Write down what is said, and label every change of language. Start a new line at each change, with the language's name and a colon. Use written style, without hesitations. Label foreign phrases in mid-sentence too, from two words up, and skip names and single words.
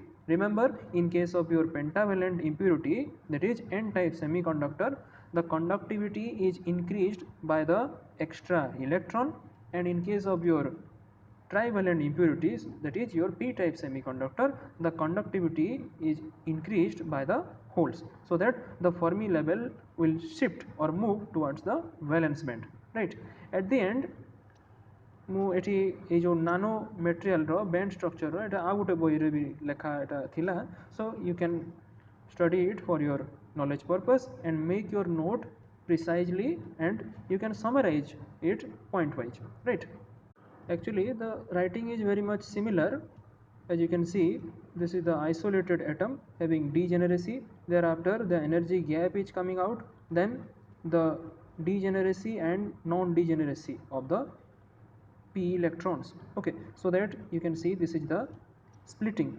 English: Remember, in case of your pentavalent impurity, that is n-type semiconductor, the conductivity is increased by the extra electron, and in case of your trivalent impurities, that is your p-type semiconductor, the conductivity is increased by the holes, so that the Fermi level will shift or move towards the valence band, right? At the end,
Odia: ମୁଁ ଏଠି ଏଇ ଯେଉଁ
English: nano material band structure
Odia: ଏଇଟା ଆଉ ଗୋଟେ ବହିରେ ବି ଲେଖା ଏଇଟା ଥିଲା,
English: so you can study it for your knowledge purpose and make your note precisely, and you can summarize it point wise, right? Actually the writing is very much similar. As you can see, this is the isolated atom having degeneracy, thereafter the energy gap is coming out, then the degeneracy and non-degeneracy of the p electrons, okay, so that you can see this is the splitting.